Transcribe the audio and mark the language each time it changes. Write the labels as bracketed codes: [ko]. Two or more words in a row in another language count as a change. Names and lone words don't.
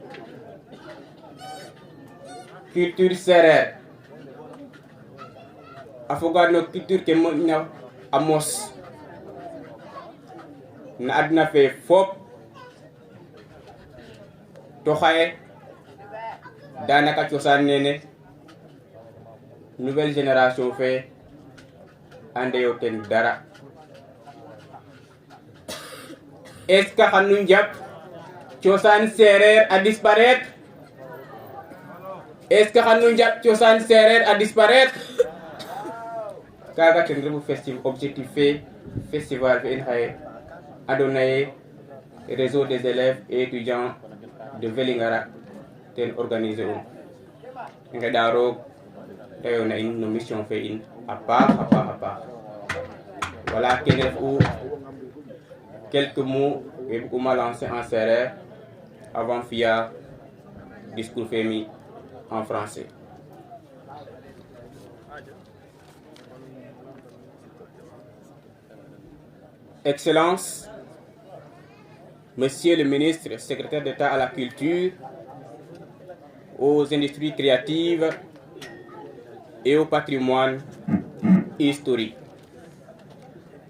[srr] culture sereer a foga no culture ke moƴna a mos na adna fe fop to xaye danaka cosaan nene [fr] nouvelle génération [srr] fe andeyo ten dara [fr] est-ce que [srr] xanu njap cosaan sereer a disparaître [fr] est-ce que [srr] xanu njap cosaan sereer a disparaître kaga ten refu objectif fe festival fe in xaye andona ye [fr] réseau des élèves et étudiants de Vélingara [srr] ten organiser i ngeɗa roog te yona in no mission fe in a paax voilà kene refu [fr] quelques mots que [srr] buguma lancer en sereer avant fiya discours fe mi [fr] en français. Excellences, Monsieur le ministre, secrétaire d'État à la culture, aux industries créatives et au patrimoine historique.